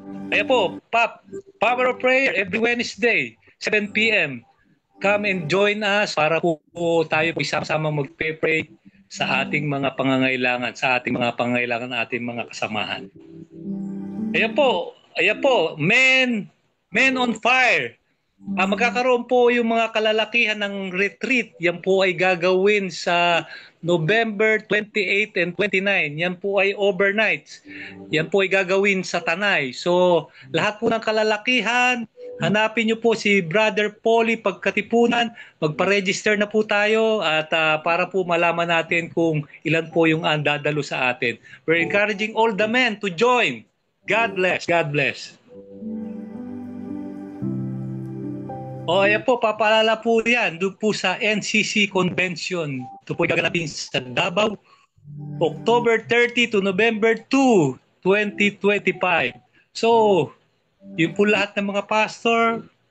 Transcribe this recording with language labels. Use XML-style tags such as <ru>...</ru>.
<tl>Ayan po,</tl> <en>Power of Prayer every Wednesday, 7 p.m. come and join us</en> <tl>para po tayo po isama-sama magpe-pray sa ating mga pangangailangan, sa ating mga pangangailangan, ating mga kasamahan. Ayan po, men on fire. Magkakaroon po yung mga kalalakihan ng retreat. Yan po ay gagawin sa November 28 and 29. Yan po ay overnights. Yan po ay gagawin sa Tanay. So, lahat po ng kalalakihan, hanapin nyo po si Brother Polly Pagkatipunan. Magpa-register na po tayo at para po malaman natin kung ilan po yung dadalo sa atin.</tl> <en>We're encouraging all the men to join. God bless. God bless.</en> <tl>Ayan po, papalala po yan doon po sa NCC Convention. Ito po gaganapin sa Davao, October 30 to November 2, 2025. So, yun po lahat ng mga pastor.</tl>